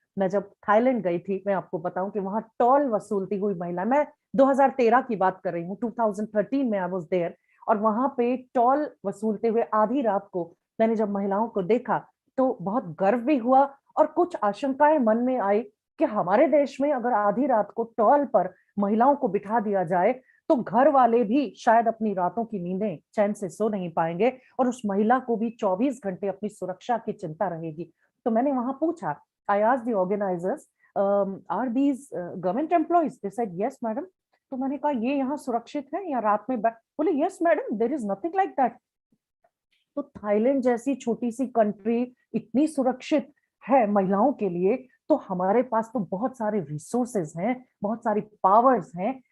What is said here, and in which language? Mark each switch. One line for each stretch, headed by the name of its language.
Hindi: मैं जब थाईलैंड गई थी, मैं आपको बताऊं कि वहां टोल वसूलती हुई महिला, मैं 2013 की बात कर रही हूँ, 2013 में
English: I was there,
Hindi: और वहां पे टोल वसूलते हुए आधी रात को मैंने जब महिलाओं को देखा तो बहुत गर्व भी हुआ और कुछ आशंकाएं मन में आई कि हमारे देश में अगर आधी रात को टोल पर महिलाओं को बिठा दिया जाए तो घर वाले भी शायद अपनी रातों की नींदें चैन से सो नहीं पाएंगे, और उस महिला को भी 24 घंटे अपनी सुरक्षा की चिंता रहेगी। तो मैंने वहां पूछा,
English: I asked the organizers, are these government employees? They said, yes, madam.
Hindi: तो मैंने कहा ये यहाँ सुरक्षित है या रात में बोले
English: yes, madam, there is nothing like that.
Hindi: तो थाईलैंड जैसी छोटी सी कंट्री इतनी सुरक्षित है महिलाओं के लिए, तो हमारे पास तो बहुत सारे रिसोर्सेज हैं, बहुत सारी पावर्स हैं।